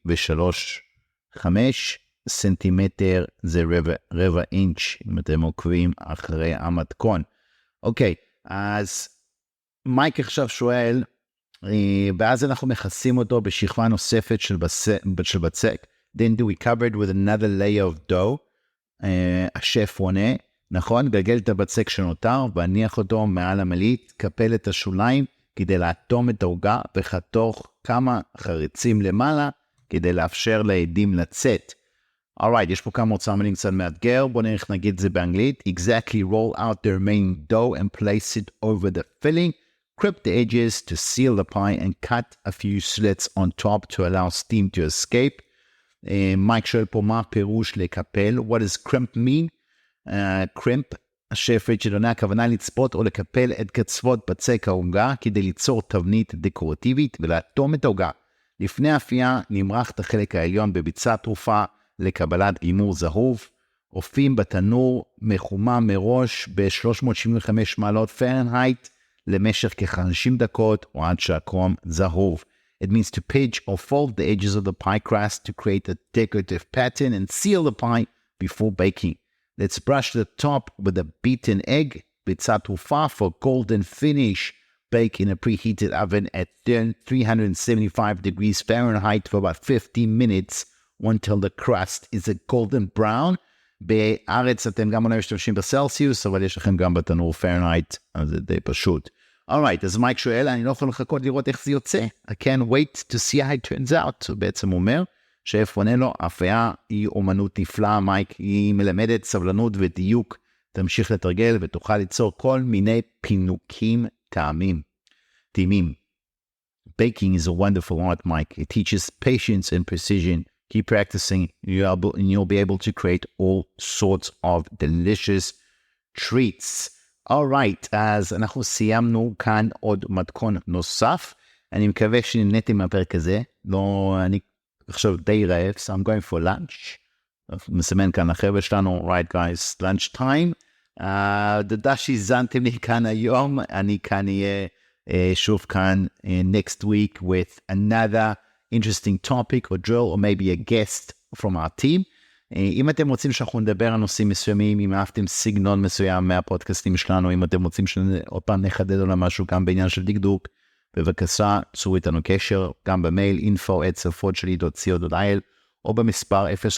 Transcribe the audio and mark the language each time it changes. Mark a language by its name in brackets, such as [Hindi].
[Hebrew] 0.635 סנטימטר, זה רבע אינץ', אם אתם עוקבים אחרי המתכון. אוקיי, אז מייק עכשיו שואל, ואז אנחנו מכסים אותו בשכבה נוספת של בצק. [English] Then do we cover it with another layer of dough? [Hebrew] השף עונה, נכון, גלגל את הבצק שנותר, והניח אותו מעל המלית, קפל את השוליים, כדי לאטום את העוגה, וחתוך כמה חריצים למעלה, כדי לאפשר לעדים לצאת. Alright, יש פה כמה אוצר מילים קצת מאתגר, בואו נראה איך נגיד את זה באנגלית. [English] Exactly roll out the remaining dough and place it over the filling. Crimp the edges to seal the pie and cut a few slits on top to allow steam to escape. [Hebrew] מייק שואל פה מה פירוש לקפל. [English] What does crimp mean? [Hebrew] crimp, השף ריצ'רד עונה, הכוונה לצפות או לקפל את קצוות בצק העוגה כדי ליצור תבנית דקורטיבית ולאטום את העוגה. לפני האפייה נמרח את החלק העליון בביצה טרופה לקבלת גימור זהוב. אופים בתנור מחומם מראש ב-375 מעלות פרנהייט למשך כ-50 דקות או עד שהקרום זהוב. [English] It means to pinch or fold the edges of the pie crust to create a decorative pattern and seal the pie before baking. Let's brush the top with a beaten egg, [Hebrew] ביצה טרופה [English] for golden finish. Bake in a preheated oven at 375 degrees Fahrenheit for about 15 minutes until the crust is a golden brown. [Hebrew] בארץ אתם גם אולי משתמשים בסלסיוס, אבל יש לכם גם בתנור פרנהייט, אז זה די פשוט. Alright, אז מייק שואל, אני לא יכול לחכות לראות איך זה יוצא. [English] I can't wait to see how it turns out. [Hebrew] הוא בעצם אומר, שף עונה לו, האפייה היא אומנות נפלאה, מייק, היא מלמדת סבלנות ודיוק, תמשיך לתרגל ותוכל ליצור כל מיני פינוקים טעמים. [English] Baking is a wonderful art, Mike. It teaches patience and precision. Keep practicing, and you'll be able to create all sorts of delicious treats. [Hebrew] Alright, אז אנחנו סיימנו כאן עוד מתכון נוסף. אני מקווה שנהניתם מהפרק הזה. לא, אני עכשיו די רעב, [English] so I'm going for lunch. [Hebrew] מסמן כאן החבר'ה שלנו, [English] right guys, lunch time. [Hebrew] תודה שהזנתם לי כאן היום. אני כאן אהיה שוב כאן [English] next week with another interesting topic or drill or maybe a guest from our team. [Hebrew] אם אתם רוצים שאנחנו נדבר על נושאים מסוימים, אם אהבתם סגנון מסוים מהפודקאסטים שלנו, אם אתם רוצים שעוד פעם נחדד על משהו גם בעניין של דקדוק, בבקשה, צרו איתנו קשר, גם במייל info@שפות-שלי.co.il או במספר 053-550-1976.